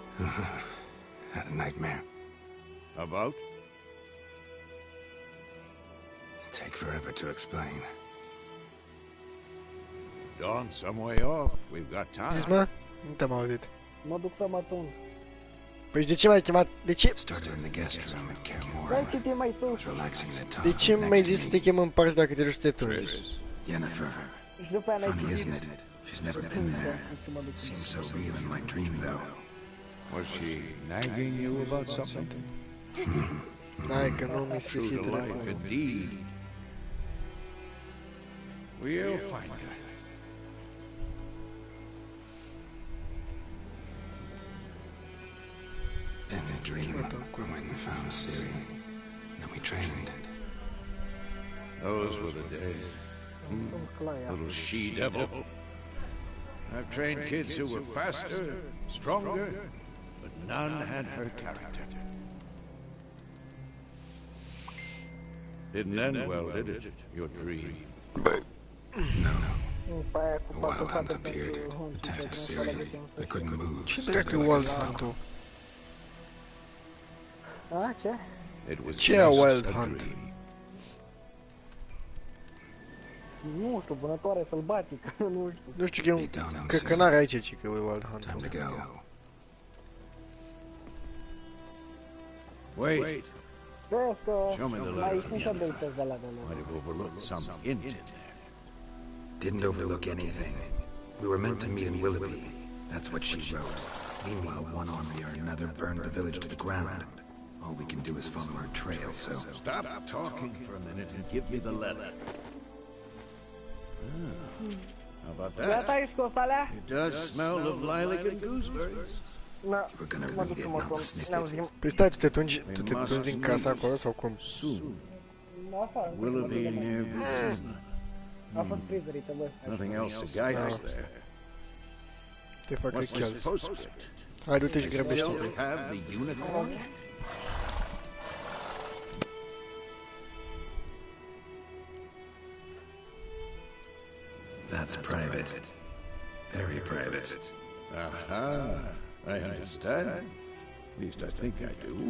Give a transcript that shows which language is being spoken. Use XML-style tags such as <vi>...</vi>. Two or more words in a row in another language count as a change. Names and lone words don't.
<en>Had a nightmare. About? Take forever to explain. Dawn, some way off. We've got</en> <ro>Zis,</ro> <en>time.</en> <ro>mă? Nu te-am auzit. Mă duc să mă tun. Păi de ce m-ai chemat? De ce?</ro> <en>Started in the guest room at Kaer</en> <ro>Dai</ro> <en>Morhen.</en> <ro>ce te mai</ro> <en>I</en> <ro>sus.</ro> <en>was relaxing in the top</en> <ro>De ce mi-ai</ro> <en>next</en> <ro>zis</ro> <en>to</en> <ro>să</ro> <en>me.</en> <ro>te chem în partea dacă te duci să te tunzi?</ro> <en>Triss. Yennefer.</en> <ro>Și după aia n-ai</ro> <en>Funny,</en> <ro>citit.</ro> <en>isn't it? She's never been there. Seems so real in my dream, though. Was she nagging you about something?</en> <ro>Hai că nu mi se</ro> <en>True</en> <ro>zi</ro> <en>to life,</en> <ro>telefonul.</ro> <en>indeed. We'll find her. In a dream, we went and found Ciri. Then we trained. Those were the days. Little she-devil. I've trained kids who were faster, stronger, but none had her character. Didn't end well, did it? Your dream. No.</en> <ro>După aia cu</ro> <en>A 4 wild hunt fate appeared,</en> <ro>pentru</ro> <en>attacked Ciri. I couldn't move.</en> <ro>Ce</ro> <en>stood</en> <ro>dracu</ro> <en>there</en> <ro>e</ro> <en>like a</en> <ro>Wild</ro> <en>stone.</en> <ro>Hunt-ul? A, ce?</ro> <en>It was</en> <ro>Ce e</ro> <en>just</en> <ro>Wild</ro> <en>a</en> <ro>Hunt?</ro> <en>dream.</en> <ro>Nu știu, vânătoare sălbatică, nu știu. Nu știu că e</ro> <en>Be</en> <ro>un...</ro> <en>down on</en> <ro>Cred că</ro> <en>Ciri.</en> <ro>n-are aici ci că e</ro> <en>Wild Hunt. Time to go. Wait,</en> <ro>Vezi că</ro> <en>Show me the letter</en> <ro>mai</ro> <en>from</en> <ro>sunt și</ro> <en>Yennefer.</en> <ro>abilități de alea de lor.</ro> <en>might have overlooked some hint in there. Didn't overlook anything. We were meant to meet in Willoughby. That's what she wrote. Meanwhile, one army or another burned the village to the ground. All we can do is follow her trail, so... Stop talking for a minute and give me the letter. How about</en> <ro>Gata,</ro> <en>that?</en> <ro>ai scos alea?</ro> <en>It does smell of lilac and gooseberries.</en> <ro>Na,</ro> <en>You were gonna</en> <ro>mă</ro> <en>read</en> <ro>duc</ro> <en>it,</en> <ro>să mă</ro> <en>not</en> <ro>tun.</ro> <en>sniff</en> <ro>Ne-am</ro> <en>it.</en> <ro>zis, Păi stai, tu te tunzi în casa acolo sau cum?</ro> <en>Soon.</en> <ro>afară.</ro> <en>Willoughby near Vizima.</en> <ro>A fost prizăriță, bă.</ro> <en>Nothing else to guide us there.</en> <ro>Te fac</ro> <en>What's this</en> <ro>recheală.</ro> <en>postscript?</en> <ro>Hai, du-te și grăbește.</ro> <en>Still have the unicorn? That's private. Very private. Aha, I understand. At least I think I do.</en>